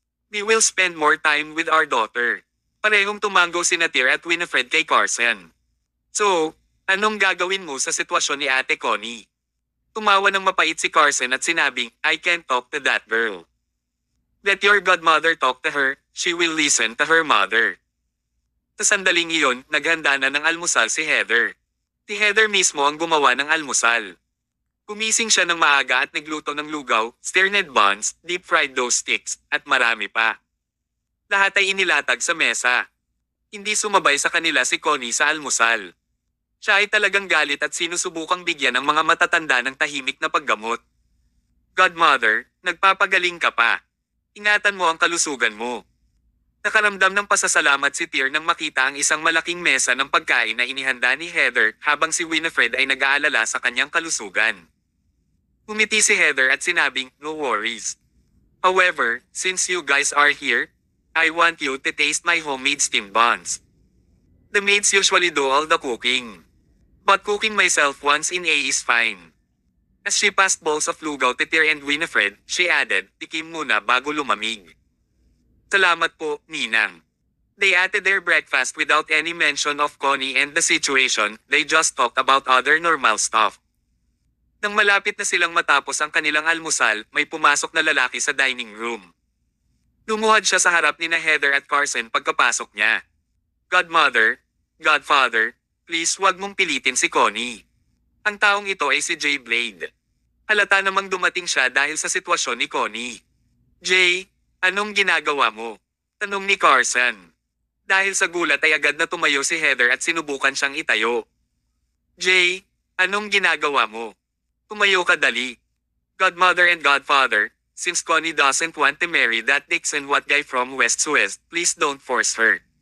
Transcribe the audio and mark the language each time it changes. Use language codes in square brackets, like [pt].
[en] We will spend more time with our daughter. [tl] Parehong tumango sina Tyr at Winifred kay Carson. So, anong gagawin mo sa sitwasyon ni Ate Connie? Tumawa ng mapait si Carson at sinabing, [en] I can't talk to that girl. Let your godmother talk to her, she will listen to her mother. [tl] Sa sandaling iyon, naghanda na ng almusal si Heather. Si Heather mismo ang gumawa ng almusal. Gumising siya ng maaga at nagluto ng lugaw, [en] stirred buns, deep-fried dough sticks, [tl] at marami pa. Lahat ay inilatag sa mesa. Hindi sumabay sa kanila si Connie sa almusal. Siya ay talagang galit at sinusubukang bigyan ng mga matatanda ng tahimik na paggamot. Godmother, nagpapagaling ka pa. Ingatan mo ang kalusugan mo. Nakaramdam ng pasasalamat si Tyr nang makita ang isang malaking mesa ng pagkain na inihanda ni Heather habang si Winifred ay nag-aalala sa kanyang kalusugan. Ngumiti si Heather at sinabing, [en] no worries. However, since you guys are here, I want you to taste my homemade steamed buns. The maids usually do all the cooking. But cooking myself once in a is fine. As she passed bowls of lugaw to Tyr and Winifred, she added, [tl] tikim muna bago lumamig. Salamat po, Ninang. [en] They ate their breakfast without any mention of Connie and the situation, they just talked about other normal stuff. [tl] Nang malapit na silang matapos ang kanilang almusal, may pumasok na lalaki sa dining room. Lumuhad siya sa harap ni na Heather at Carson pagkapasok niya. [en] Godmother, Godfather, please [tl] wag mong pilitin si Connie. Ang taong ito ay si Jay Blade. Halata namang dumating siya dahil sa sitwasyon ni Connie. Jay, anong ginagawa mo? Tanong ni Carson. Dahil sa gulat ay agad na tumayo si Heather at sinubukan siyang itayo. Jay, anong ginagawa mo? Tumayo ka dali. [en] Godmother and Godfather, since Connie doesn't want to marry that Dixon what guy from West Suez, please don't force her.